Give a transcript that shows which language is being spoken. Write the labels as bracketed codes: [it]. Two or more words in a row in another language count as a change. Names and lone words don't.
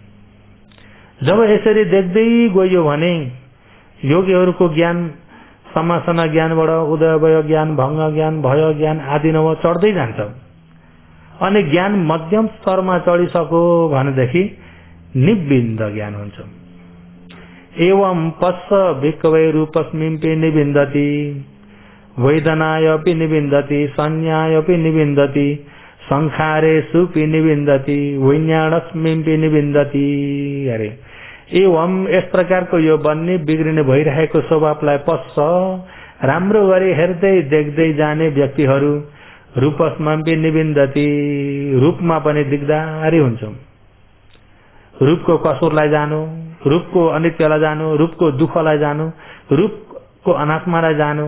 [ne] जब यसरी देख्दै गयो भने योगीहरूको ज्ञान समासना ज्ञानबाट उदयभय ज्ञान, भङ्ग ज्ञान, भय ज्ञान आदि नव चढ्दै जान्छ। अनि ज्ञान मध्यम स्तरमा चढिसक्यो भनेदेखि निबिन्द ज्ञान हुन्छ। [pi] एवं पश्च भिक्खवे रूपस्मिंपि निबिन्दति, वेदनायपि निबिन्दति, संज्ञायपि निबिन्दति, संखारेषुपि निबिन्दति, विज्ञानस्मिंपि निबिन्दति। [ne] अरे एवं यस प्रकारको यो बन्ने बिग्रिने भइरहेको स्वभावलाई पश्च राम्रो गरी हेर्दै देख्दै जाने व्यक्तिहरू [pi] रूपस्मिंपि निबिन्दति, [ne] रूपमा पनि दिगदारी हुन्छ। रूपको कसुरलाई जानु, रूपको अनित्यलाई जानु, रूपको दुःखलाई जानु, रूपको अनात्मालाई जानु।